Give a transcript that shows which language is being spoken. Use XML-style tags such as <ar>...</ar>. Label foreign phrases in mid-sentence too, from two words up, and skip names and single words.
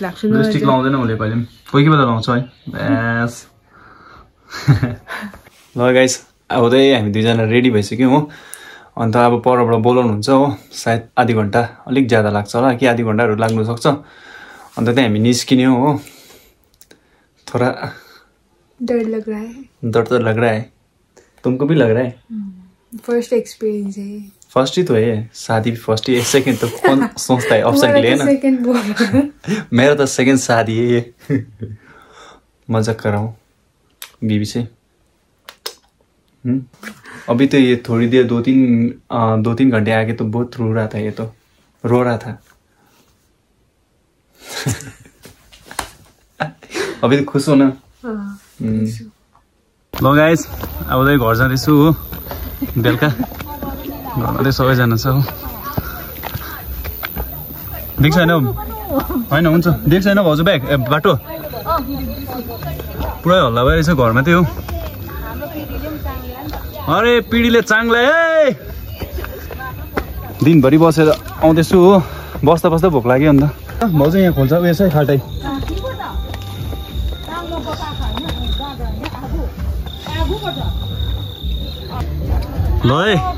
<ne>लाउँदैन उसले कहिले पनि कोही बेला लाउँछ है ब्यास ल गाइस अब चाहिँ हामी दुईजना रेडी भइसक्यौँ हो अन्त अब परबाट बोलाउनुहुन्छ हो सायद आधी घन्टा अलिक ज्यादा लाग्छ होला कि आधी घन्टाहरू लाग्नु सक्छ अन्त त्यहाँ हामी निस्किने हो थोड़ा</ne> <hi>डर लग रहा है डर तो लग रहा है तुमको भी लग रहा है</hi> <en>first experience</en> <hi>है फर्स्ट ही तो है शादी भी फर्स्ट ही है सेकंड तो कौन सोचता है ऑप्शन के लिए ना सेकंड बोल मेरा तो सेकंड शादी है ये मजाक कर रहा हूँ बीवी से अभी तो ये थोड़ी देर 2-3 घंटे आगे तो बहुत रो रहा था ये तो रो रहा था अभी तो खुश हो ना</hi> <ne>ल गाइस अब चाहिँ घर जाँदैछु हो बेलुका घरमा चाहिँ सबैजना छ हो देख्छ होइन होइन हुन्छ देख्छ होइन भाउजू ब्याग बाटो पुरै हल्ला भइरहेछ घरमा त्यही हो अरे पिँढीले चाङ्ला है दिनभरि बसेर आउँदैछु हो बस्दा बस्दा भोक लाग्यो अन्त भाउजू यहाँ खोल्छ यसै खाल्टै ल है</ne>